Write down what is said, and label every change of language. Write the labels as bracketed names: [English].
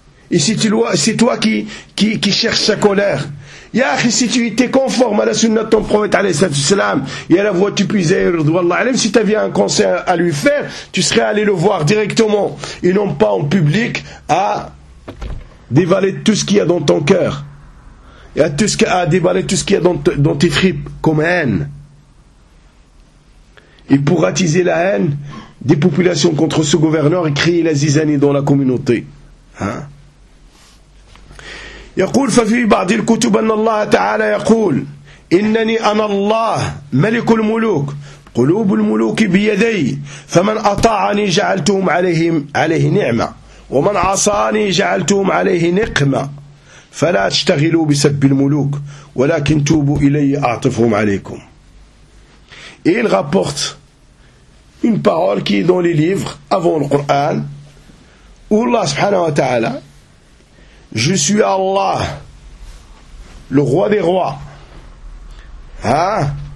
[French] Et c'est toi qui cherches sa colère. Yahi, si tu étais conforme à la sunna de ton prophète, alayhi sallam, et à la voix du puisé, si tu avais un conseil à lui faire, tu serais allé le voir directement, et non pas en public, à dévaler tout ce qu'il y a dans ton cœur, et à dévaler tout ce qu'il y a dans tes tripes, comme haine. Et pour attiser la haine des populations contre ce gouverneur, et créer la zizanie dans la communauté. Hein? [Arabic] يقول ففي بعض الكتب أن الله تعالى يقول إنني أنا الله ملك الملوك قلوب الملوك بيدي فمن أطاعني جعلتهم عليه نعمة ومن عصاني جعلتهم عليه نقمة فلا تشتغلوا بسب الملوك ولكن توبوا إلي أعطفهم عليكم. [French] Il rapporte une parole qui est dans les livres avant le Coran où Allah subhanahu wa ta'ala: je suis Allah, le roi des rois. Hein?